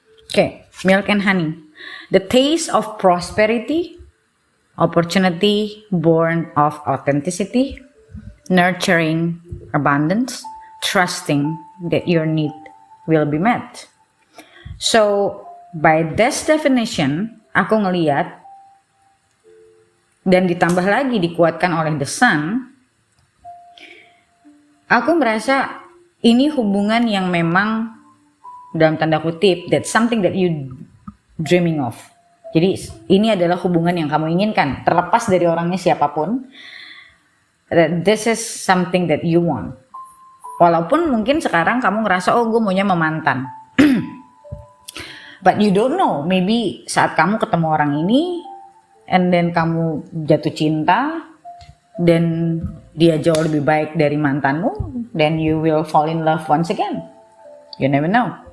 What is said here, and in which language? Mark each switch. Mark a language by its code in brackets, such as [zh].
[en] Okay, Milk and Honey. The taste of prosperity. opportunity born of authenticity, nurturing abundance, trusting that your need will be met. So, by this definition, [id] aku ngeliat, dan ditambah lagi dikuatkan oleh The Sun, aku merasa ini hubungan yang memang dalam tanda kutip, [en] that's something that you dreaming of. [id] Jadi ini adalah hubungan yang kamu inginkan, terlepas dari orangnya siapapun. [en] This is something that you want. [id] Walaupun mungkin sekarang kamu ngerasa, oh gue maunya memantan. [en] But you don't know, maybe [id] saat kamu ketemu orang ini, [en] and then [id] kamu jatuh cinta, dan dia jauh lebih baik dari mantanmu, [en] then you will fall in love once again. You never know.